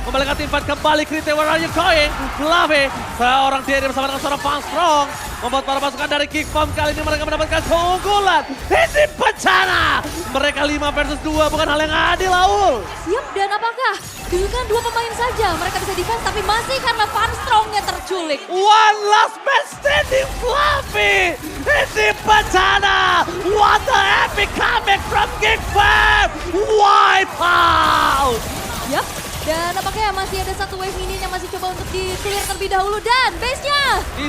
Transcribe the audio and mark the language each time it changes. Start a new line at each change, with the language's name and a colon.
Indonesian: Membalikan tim fight kembali, Krite,
English: where are you going?
Indonesian: Fluffy, seorang diri bersama dengan seorang Fang Strong. Membuat para pasukan dari Geek Farm kali ini mereka mendapatkan keunggulan. Ini bencana. Mereka 5 versus 2, bukan hal yang adil, Aul. Siap, dan apakah dengan 2 pemain saja mereka bisa defense tapi masih karena Van Strong-nya terculik.
English: One last man standing, Fluffy.
Indonesian: Ini bencana.
English: What the epic comeback from Geek Farm. Wipe out.
Indonesian: Yap, dan apakah masih ada satu wave minion yang masih coba untuk di-clear terlebih dahulu dan base-nya.